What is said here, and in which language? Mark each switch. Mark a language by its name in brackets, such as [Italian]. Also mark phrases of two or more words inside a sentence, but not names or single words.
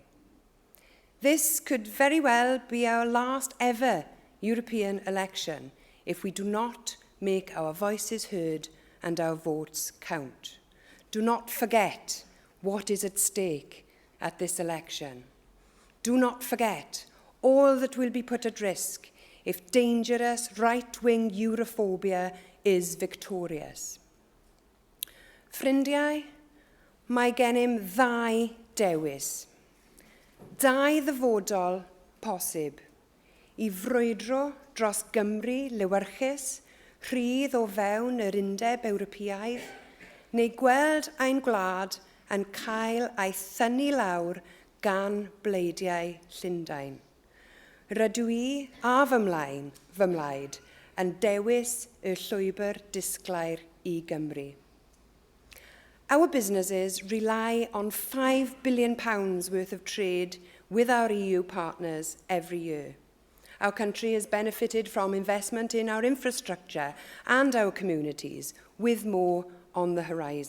[English] This could very well be our last ever European election if we do not make our voices heard and our votes count. Do not forget what is at stake at this election. Do not forget all that will be put at risk if dangerous right-wing Europhobia is victorious. [Welsh] Ffrindiau, mae gennym ddau dewis. Dau ddyfodol posib I frwydro dros Gymru lywyrchus, rhydd o fewn yr Undeb Ewropeaidd, neu gweld ein gwlad yn cael ei thynnu lawr gan bleidiau Llundain. Rydw I a fy mlaid yn dewis y llwybr disglair I Gymru. [English] Our businesses rely on £5 billion worth of trade with our EU partners every year. Our country has benefited from investment in our infrastructure and our communities, with more on the horizon.